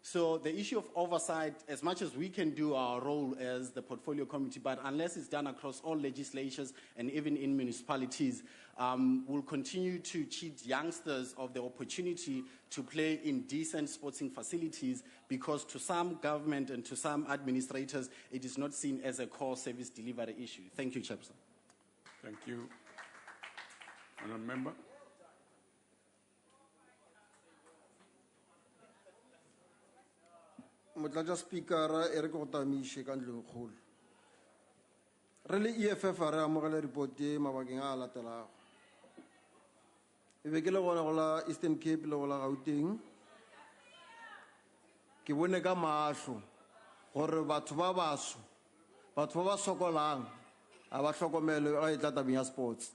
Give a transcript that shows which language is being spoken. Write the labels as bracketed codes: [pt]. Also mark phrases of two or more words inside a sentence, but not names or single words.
[en] So the issue of oversight, as much as we can do our role as the portfolio committee, but unless it's done across all legislatures and even in municipalities, we'll continue to cheat youngsters of the opportunity to play in decent sporting facilities, because to some government and to some administrators, it is not seen as a core service delivery issue. Thank you, Chairperson. Thank you. Honourable Member. [nso] Motlatsa Speaker Eric Otamishi ka ntlong kgolo. Re le EFF re amogela report e mabakeng a latelago. E be ke le gona go la Eastern Cape le go la Gauteng. Ke bone ka mahlo gore batho ba baso, batho ba ba sokolang a ba hlokomele ga e tla tabeng ya sports.